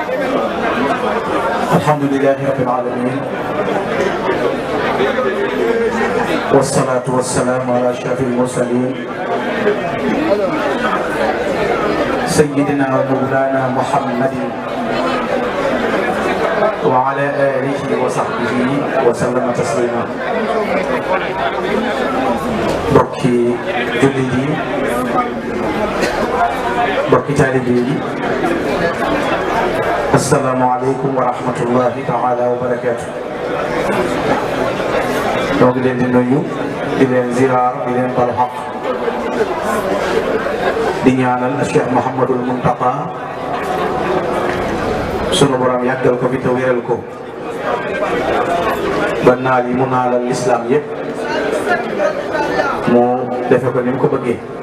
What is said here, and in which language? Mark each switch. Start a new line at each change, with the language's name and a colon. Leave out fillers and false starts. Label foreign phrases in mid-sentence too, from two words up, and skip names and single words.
Arabic: الحمد لله رب العالمين والصلاة والسلام على أشرف المرسلين سيدنا ومولانا محمد وعلى آله وصحبه وسلم تسليما.
Wolof: Mbokki jullit yi, mbokki taalibe yi,
Arabic: السلام عليكم ورحمة الله تعالى وبركاته.
Wolof: ñoo ngi leen di nuyu, di leen ziyaar, di leen balu xaq, di ñaanal Cheikh Mouhamadul Muntaqa sunu borom yàggal ko fi te wéral ko ba naal yi mu naalal lislaam yëpp mu defe ko ni mu ko bëggee.